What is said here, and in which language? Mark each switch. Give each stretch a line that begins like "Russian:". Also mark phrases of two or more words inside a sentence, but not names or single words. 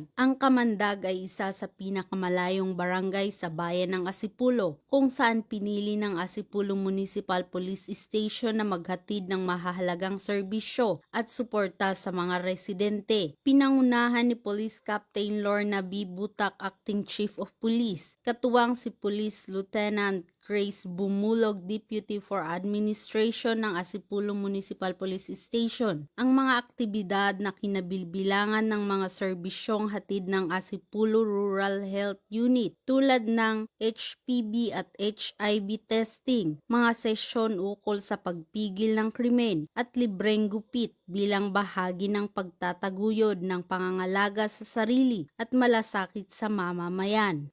Filipino: Ang Kamandag ay isa sa pinakamalayong barangay sa bayan ng Asipolo, kung saan pinili ng Asipolo Municipal Police Station na maghatid ng mahahalagang serbisyo at suporta sa mga residente. Pinangunahan ni Police Captain Lorna B. Butak, Acting Chief of Police, katuwang si Police Lieutenant Grace Bumulog, Deputy for Administration ng Asipolo Municipal Police Station. Ang mga aktibidad na kinabibilangan ng mga serbisyong hatid ng Asipolo Rural Health Unit tulad ng HPV at HIV testing, mga sesyon ukol sa pagpigil ng krimen at libreng gupit bilang bahagi ng pagtataguyod ng pangangalaga sa sarili at malasakit sa mamamayan.